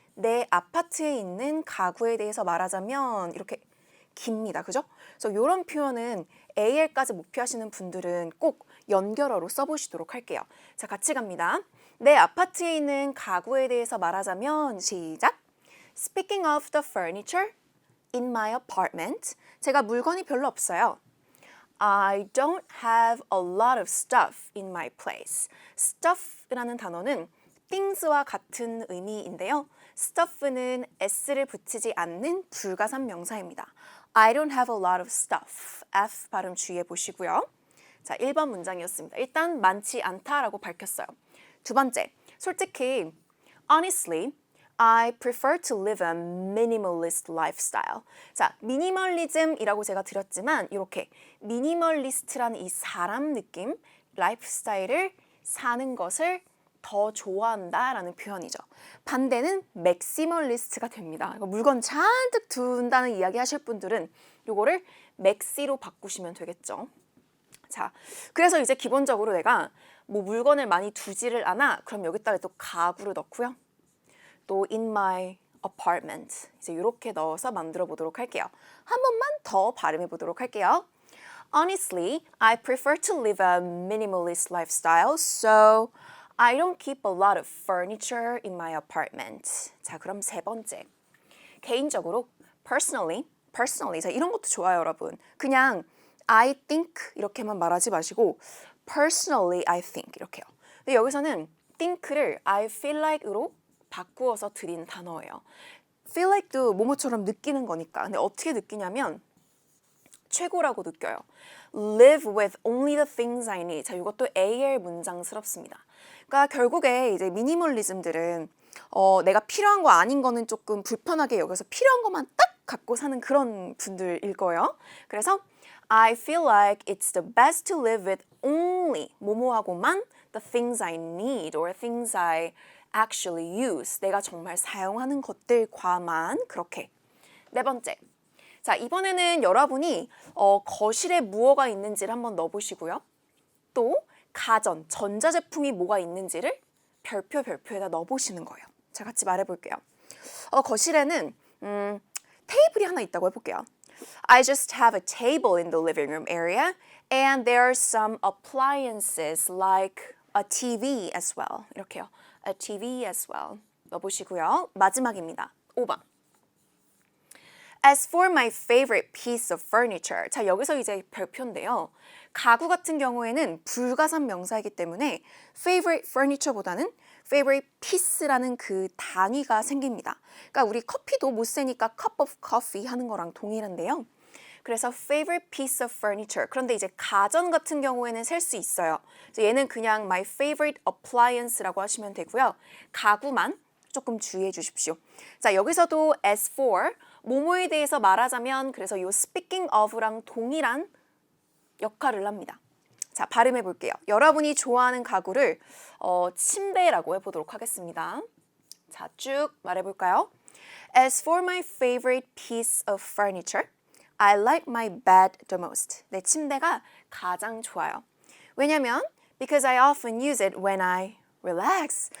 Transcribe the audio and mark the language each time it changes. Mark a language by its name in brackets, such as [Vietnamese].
[Korean] 내 아파트에 있는 가구에 대해서 말하자면 이렇게 깁니다. 그죠? 그래서 이런 표현은 AL까지 목표하시는 분들은 꼭 연결어로 써보시도록 할게요. 자, 같이 갑니다. 내 아파트에 있는 가구에 대해서 말하자면 시작! [English] Speaking of the furniture in my apartment, [Korean] 제가 물건이 별로 없어요. [English] I don't have a lot of stuff in my place. [Korean] stuff라는 단어는 things와 같은 의미인데요. stuff는 s를 붙이지 않는 불가산 명사입니다. [English] I don't have a lot of stuff. [Korean] F 발음 주의해 보시고요. 자, 1번 문장이었습니다. 일단 많지 않다라고 밝혔어요. 두 번째, 솔직히 [English] honestly, I prefer to live a minimalist lifestyle. [Korean] 자, 미니멀리즘이라고 제가 드렸지만 이렇게 미니멀리스트라는 이 사람 느낌, 라이프스타일을 사는 것을 더 좋아한다라는 표현이죠. 반대는 맥시멀리스트가 됩니다. 물건 잔뜩 둔다는 이야기 하실 분들은 이거를 맥시로 바꾸시면 되겠죠. 자, 그래서 이제 기본적으로 내가 뭐 물건을 많이 두지를 않아. 그럼 여기다가 또 가구를 넣고요. 또 [English] in my apartment [Korean] 이제 이렇게 넣어서 만들어 보도록 할게요. 한 번만 더 발음해 보도록 할게요. [English] Honestly, I prefer to live a minimalist lifestyle, so I don't keep a lot of furniture in my apartment. [Korean] 자, 그럼 세 번째. 개인적으로 personally 자, 이런 것도 좋아요, 여러분. 그냥 I think 이렇게만 말하지 마시고 [English] personally I think [Korean] 이렇게요. 근데 여기서는 think를 I feel like으로 바꾸어서 드린 단어예요. feel like도 뭐뭐처럼 느끼는 거니까. 근데 어떻게 느끼냐면 최고라고 느껴요. [English] Live with only the things I need. [Korean] 자, 이것도 AL 문장스럽습니다. 그러니까 결국에 이제 미니멀리즘들은 내가 필요한 거 아닌 거는 조금 불편하게 여겨서 필요한 것만 딱 갖고 사는 그런 분들일 거예요. [English] 그래서 I feel like it's the best to live with only 뭐뭐하고만 the things I need or things I actually use. [Korean] 내가 정말 사용하는 것들과만 그렇게. 네 번째. 자, 이번에는 여러분이 거실에 무엇가 있는지를 한번 넣어보시고요. 또 가전, 전자제품이 뭐가 있는지를 별표에다 넣어보시는 거예요. 자, 같이 말해볼게요. 거실에는 테이블이 하나 있다고 해볼게요. [English] I just have a table in the living room area and there are some appliances like a TV as well. [Korean] 이렇게요. [English] A TV as well. [Korean] 넣어보시고요. 마지막입니다. 5번. [English] As for my favorite piece of furniture. [Korean] 자, 여기서 이제 별표인데요. 가구 같은 경우에는 불가산 명사이기 때문에 favorite furniture보다는 favorite piece라는 그 단위가 생깁니다. 그러니까 우리 커피도 못 세니까 [English] cup of coffee [Korean] 하는 거랑 동일한데요. [English] 그래서 favorite piece of furniture. [Korean] 그런데 이제 가전 같은 경우에는 셀 수 있어요. 그래서 얘는 그냥 my favorite appliance라고 하시면 되고요. 가구만 조금 주의해 주십시오. 자, 여기서도 as for 뭐뭐에 대해서 말하자면 그래서 이 speaking of랑 동일한 역할을 합니다. 자, 발음해 볼게요. 여러분이 좋아하는 가구를 침대라고 해보도록 하겠습니다. 자, 쭉 말해볼까요? [English] As for my favorite piece of furniture, I like my bed the most. [Korean] 내 침대가 가장 좋아요. 왜냐면 [English] because I often use it when I relax.